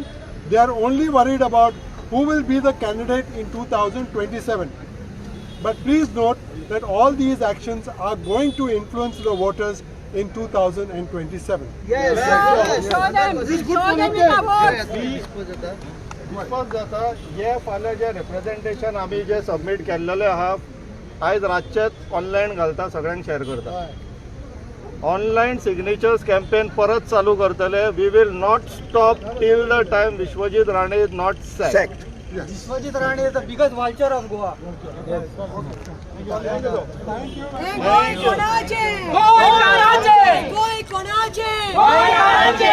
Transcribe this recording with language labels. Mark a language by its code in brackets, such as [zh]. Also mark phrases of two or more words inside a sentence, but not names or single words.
[en] They are only worried about who will be the candidate in 2027. But please note that all these actions are going to influence the voters in 2027. Show them with the votes. [kok] दिसपाक जाता हे फाल्यां जे रिप्रेझेंटेशन आमी जे सबमीट केल्लेले आहा आयज रातचेच ऑनलायन घालता, सगळ्यांक शेअर करता. [en] online signatures campaign [kok] परत चालू करतले. [en] we will not stop till the time Vishwajit Rane is not sacked. Vishwajit Rane is the biggest vulture of Goa. [kok] गोय कोणाचे? गोय कोणाचे? गोय कोणाचे? गोय कोणाचे?